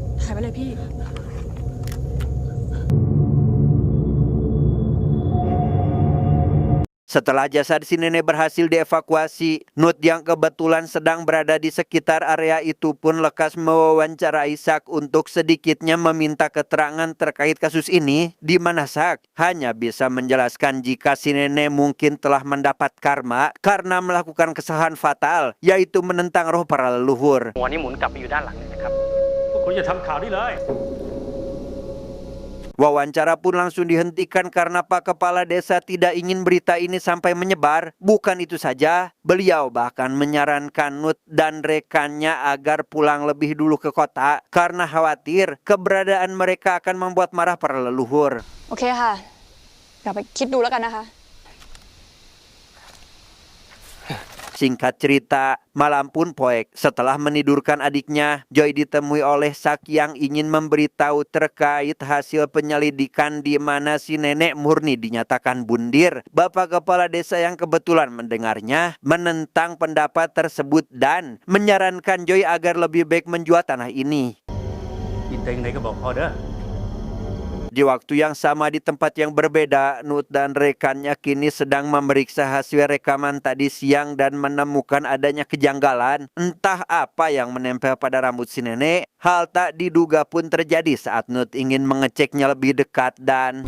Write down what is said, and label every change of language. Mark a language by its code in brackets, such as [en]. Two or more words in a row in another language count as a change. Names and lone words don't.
[id] Setelah jasad si nenek berhasil dievakuasi, Nut yang kebetulan sedang berada di sekitar area itu pun lekas mewawancarai Sak untuk sedikitnya meminta keterangan terkait kasus ini, di mana Sak hanya bisa menjelaskan jika si nenek mungkin telah mendapat karma karena melakukan kesalahan fatal, yaitu menentang roh para leluhur. [th] หัวนี่หมุนกลับไปอยู่ด้านหลังเลยนะครับ คุณอย่าทำข่าวนี้เลย [id] Wawancara pun langsung dihentikan karena Pak Kepala Desa tidak ingin berita ini sampai menyebar. Bukan itu saja, beliau bahkan menyarankan Nut dan rekannya agar pulang lebih dulu ke kota karena khawatir keberadaan mereka akan membuat marah para leluhur. [th] โอเคค่ะกลับไปคิดดูแล้วกันนะคะ [id] Singkat cerita, malam pun poek. Setelah menidurkan adiknya, Joy ditemui oleh Sak yang ingin memberitahu terkait hasil penyelidikan di mana si nenek murni dinyatakan bundir. Bapak Kepala Desa yang kebetulan mendengarnya menentang pendapat tersebut dan menyarankan Joy agar lebih baik menjual tanah ini. [th] กินเต็งไหนก็บอกพอเด้อ [id] Di waktu yang sama di tempat yang berbeda, Nut dan rekannya kini sedang memeriksa hasil rekaman tadi siang dan menemukan adanya kejanggalan. Entah apa yang menempel pada rambut si nenek. Hal tak diduga pun terjadi saat Nut ingin mengeceknya lebih dekat dan...